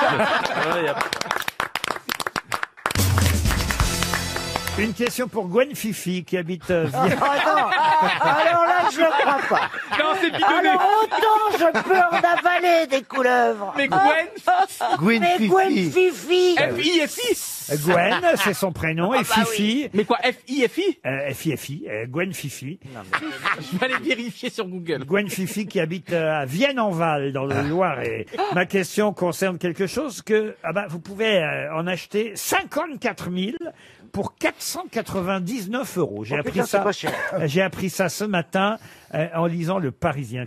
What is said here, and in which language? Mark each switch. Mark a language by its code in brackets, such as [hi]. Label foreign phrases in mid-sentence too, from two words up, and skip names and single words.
[fr] Une question pour Gwen Fifi qui habite Ah non, alors là, je ne crois pas. Non, c'est bidonné. Alors autant je peux en avaler des couleuvres. Mais Gwen, Gwen Mais Fifi. Gwen Fifi. F-I-F-I. Gwen, c'est son prénom, et Fifi. Mais quoi, F-I-F-I? F-I-F-I, Gwen Fifi. Je vais aller vérifier sur Google. Gwen Fifi qui habite à Vienne-en-Val, dans le Loiret. Ma question concerne quelque chose que vous pouvez en acheter 54 000 pour 499 €. J'ai Oh, appris putain, c'est ça. pas cher. J'ai appris ça ce matin en lisant Le Parisien.